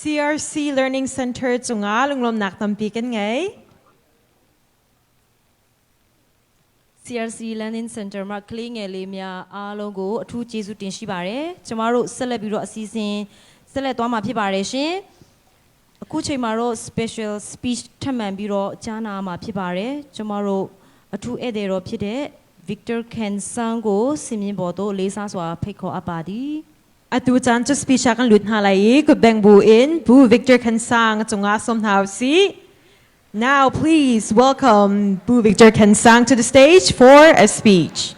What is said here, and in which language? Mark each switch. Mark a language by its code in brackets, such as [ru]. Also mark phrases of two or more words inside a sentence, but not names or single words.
[cnh] CRC Learning Center chunga lunglom nak tampi kan ngai [my] CRC Learning Center မှာကလေးငယ်လေးများအားလုံးကိုအထူးကျေးဇူးတင်ရှိပါတယ်ကျမတို့ဆက်လက်ပြီးတော့အစီအစဉ်ဆက်လက်သွားမှာဖြစ်ပါတယ်ရှင်အခုချိန်မှာတော့ [en] special speech [my] ထပ်မံပြီးတော့ကြားနာမှာဖြစ်ပါတယ်ကျမတို့အထူးဧည့်သည်တော်ဖြစ်တဲ့ Victor Kensang ကိုစင်မြင့်ပေါ်သို့လေးစားစွာဖိတ်ခေါ်အပ်ပါသည် [cnh] Atu chan chu speech akan lut halai ku beng bu in bu Victor Kensang chunga som hau si. [en] Now please welcome Bu Victor Kensang to the stage for a speech.